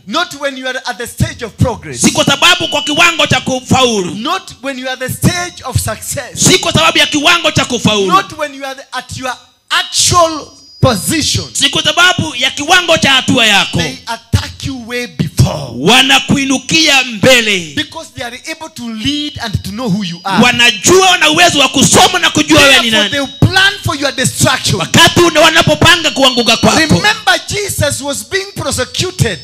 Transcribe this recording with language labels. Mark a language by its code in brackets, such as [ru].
[en] Not when you are at the stage of progress. [sw] si kwa sababu kwa kiwango cha kufaulu, [en] Not when you are at the stage of success. [sw] si kwa sababu ya kiwango cha kufaulu, [en] Not when you are at your actual position. [sw] si kwa sababu ya kiwango cha hatua yako. [en] They attack you way before. [sw] Wanakuinukia mbele, [en] Because they are able to lead and to know who you are. [sw] wanajua wana uwezo wa kusoma na kujua wewe ni [en] Therefore, they will plan for your destruction. [sw] Wakati wanapopanga kuanguka kwako, [en] Remember, Jesus was being prosecuted